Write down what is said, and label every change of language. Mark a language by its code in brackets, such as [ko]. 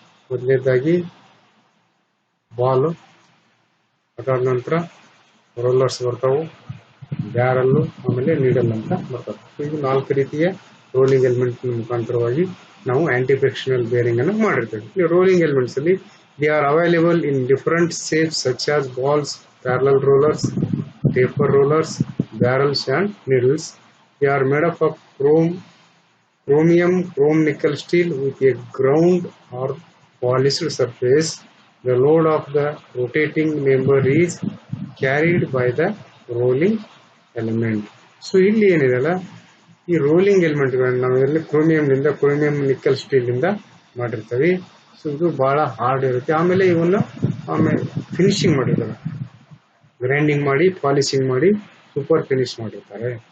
[kn] ಮೊದಲನೇದಾಗಿ ಬಾಲು, ಅದಾದ ನಂತರ ರೋಲರ್ಸ್ ಬರ್ತಾವೆ, ಬ್ಯಾರಲ್ಲು, ಆಮೇಲೆ ನೀಡಲ್ ಅಂತ ಬರ್ತವೆ. ಇದು 4 ರೀತಿಯ ರೋಲಿಂಗ್ ಎಲಿಮೆಂಟ್ ಮುಖಾಂತರವಾಗಿ ನಾವು ಆಂಟಿ ಫ್ರಿಕ್ಷನಲ್ ಬೇರಿಂಗ್ ಅನ್ನು ಮಾಡಿರ್ತೇವೆ. [en] ಈ rolling elements ಅಲ್ಲಿ they are available in different shapes such as balls, parallel rollers, taper rollers, barrels and needles. They are made up of chromium, chrome nickel steel with a ground or polished surface. The load of the rotating member is carried by the rolling element. [kn] So ಇಲ್ಲಿ ಏನಿದೆಲ್ಲ ಈ rolling ಎಲಿಮೆಂಟ್ಗಳನ್ನ ನಾವು ಇದರಲ್ಲಿ chromium nickel steel ಇಂದ ಮಾಡಿರ್ತೀವಿ. So ಇದು ಬಹಳ hard ಇರುತ್ತೆ. ಆಮೇಲೆ ಇವನ್ನ ಫಿನಿಶಿಂಗ್ ಮಾಡಿರ್ತಾರೆ, ಗ್ರೈಂಡಿಂಗ್ ಮಾಡಿ ಪಾಲಿಶಿಂಗ್ ಮಾಡಿ ಸೂಪರ್ ಫಿನಿಶ್ ಮಾಡಿರ್ತಾರೆ.